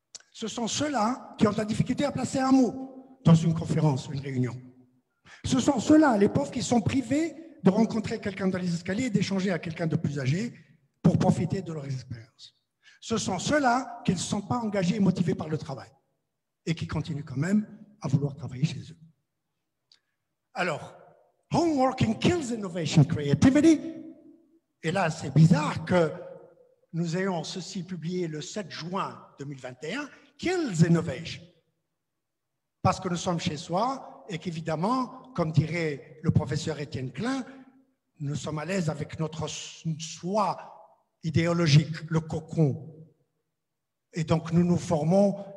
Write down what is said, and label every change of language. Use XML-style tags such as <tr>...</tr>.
<fr>Ce sont ceux-là qui ont de la difficulté à placer un mot dans une conférence, une réunion. Ce sont ceux-là, les pauvres, qui sont privés de rencontrer quelqu'un dans les escaliers et d'échanger à quelqu'un de plus âgé pour profiter de leur expérience. Ce sont ceux-là qui ne sont pas engagés et motivés par le travail et qui continuent quand même à vouloir travailler chez eux.</fr> <en>Alors, home working kills innovation creativity.</en> <fr>Et là, c'est bizarre que nous ayons ceci publié le 7 juin 2021,</fr> <en>kills innovation.</en> <fr>Parce que nous sommes chez soi et qu'évidemment, comme dirait le professeur Étienne Klein, nous sommes à l'aise avec notre soi idéologique, le cocon. Et donc, nous nous formons</fr>